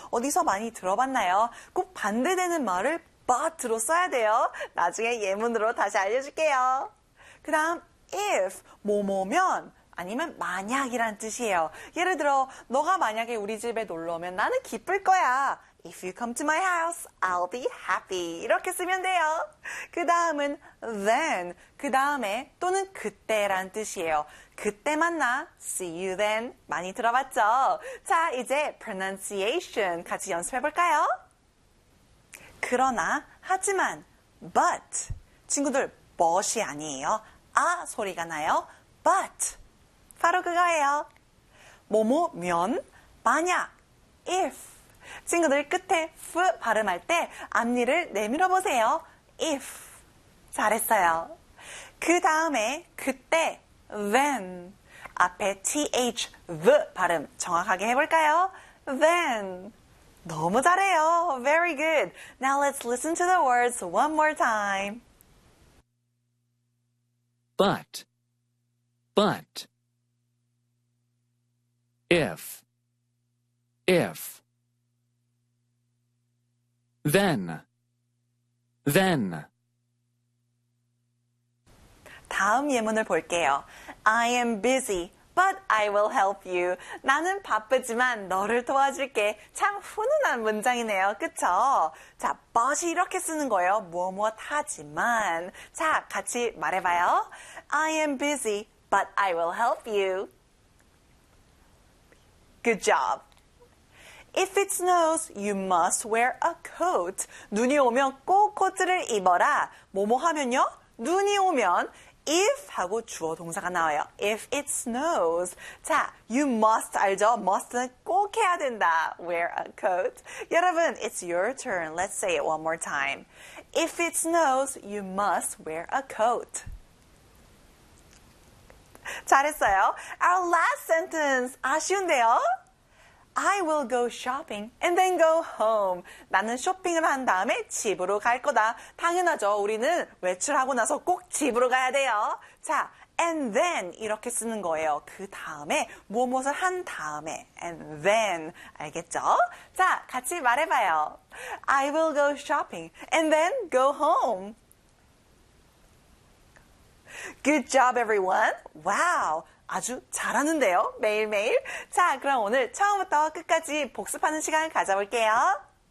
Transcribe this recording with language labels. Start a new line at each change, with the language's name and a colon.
Korean: 어디서 많이 들어봤나요? 꼭 반대되는 말을 but로 써야 돼요. 나중에 예문으로 다시 알려줄게요. 그 다음, if, 뭐뭐면, 아니면 만약이란 뜻이에요. 예를 들어, 너가 만약에 우리 집에 놀러 오면 나는 기쁠 거야.
English: If you come to my house, I'll be happy.
Korean: 이렇게 쓰면 돼요. 그 다음은 then. 그 다음에 또는 그때란 뜻이에요. 그때 만나.
English: See you then.
Korean: 많이 들어봤죠? 자, 이제 pronunciation 같이 연습해 볼까요? 그러나, 하지만, but. 친구들, but이 아니에요. 아 소리가 나요. but. 바로 그거예요. 뭐뭐면, 만약, if. 친구들 끝에 F 발음할 때 앞니를 내밀어 보세요. If. 잘했어요. 그 다음에 그때 then. 앞에 TH, V 발음 정확하게 해볼까요?
English: Then.
Korean: 너무 잘해요.
English: Very good. Now let's listen to the words one more time. But, if, then,
Korean: 다음 예문을 볼게요.
English: I am busy, but I will help you.
Korean: 나는 바쁘지만 너를 도와줄게. 참 훈훈한 문장이네요. 그쵸? 자, but이 이렇게 쓰는 거예요. 무엇무엇 하지만. 자, 같이 말해봐요.
English: I am busy, but I will help you. Good job. If it snows, you must wear a coat.
Korean: 눈이 오면 꼭 코트를 입어라. 뭐뭐 하면요? 눈이 오면 if 하고 주어 동사가 나와요.
English: If it snows.
Korean: 자,
English: you must
Korean: 알죠?
English: must
Korean: 는 꼭 해야 된다.
English: Wear a coat.
Korean: 여러분,
English: it's your turn. Let's say it one more time. If it snows, you must wear a coat.
Korean: 잘했어요.
English: Our last sentence.
Korean: 아쉬운데요?
English: I will go shopping and then go home.
Korean: 나는 쇼핑을 한 다음에 집으로 갈 거다. 당연하죠. 우리는 외출하고 나서 꼭 집으로 가야 돼요. 자,
English: and then
Korean: 이렇게 쓰는 거예요. 그 다음에, 무엇무엇을 한 다음에.
English: And then.
Korean: 알겠죠? 자, 같이 말해봐요.
English: I will go shopping and then go home. Good job, everyone. Wow.
Korean: 아주 잘하는데요, 매일매일. 자, 그럼 오늘 처음부터 끝까지 복습하는 시간을 가져볼게요.